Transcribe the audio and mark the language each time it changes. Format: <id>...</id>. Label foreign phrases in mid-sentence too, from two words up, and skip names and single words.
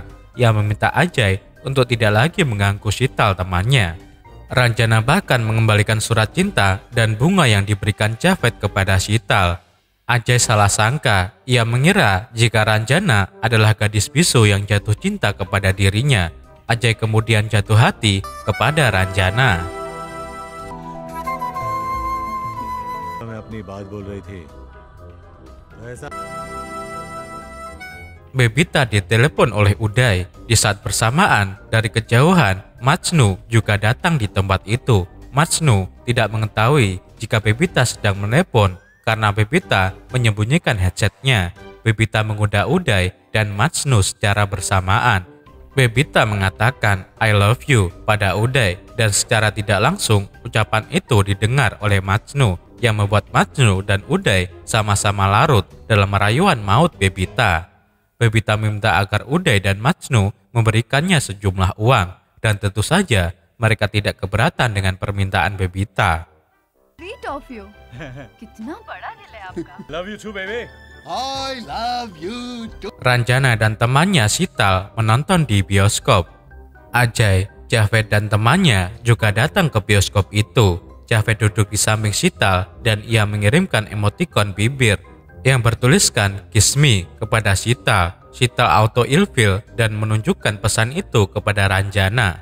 <id>Ia meminta Ajay untuk tidak lagi mengganggu Sital temannya. Ranjana bahkan mengembalikan surat cinta dan bunga yang diberikan Javed kepada Sital. Ajay salah sangka. Ia mengira jika Ranjana adalah gadis bisu yang jatuh cinta kepada dirinya. Ajay kemudian jatuh hati kepada Ranjana.</id> <hi>अपनी बात बोल रही थी तो ऐसा</hi> <id>Bebita ditelepon oleh Uday. Di saat bersamaan, dari kejauhan, Majnu juga datang di tempat itu. Majnu tidak mengetahui jika Bebita sedang menelepon karena Bebita menyembunyikan headsetnya. Bebita menggoda Uday dan Majnu secara bersamaan. Bebita mengatakan</id> <en>I love you</en> <id>pada Uday dan secara tidak langsung ucapan itu didengar oleh Majnu yang membuat Majnu dan Uday sama-sama larut dalam rayuan maut Bebita. Bebita meminta agar Uday dan Majnu memberikannya sejumlah uang dan tentu saja mereka tidak keberatan dengan permintaan Bebita.</id> <en>Sweet of you.</en> <hi>कितना बड़ा दिल है आपका.</hi> <en>love you too baby. I love you too.</en> <id>Ranjana dan temannya Sital menonton di bioskop. Ajay, Javed dan temannya juga datang ke bioskop itu. Javed duduk di samping Sital dan ia mengirimkan emotikon bibir yang bertuliskan</id> <en>Kiss Me</en> <id>kepada Sital. Sital auto ilfil dan menunjukkan pesan itu kepada Ranjana.</id>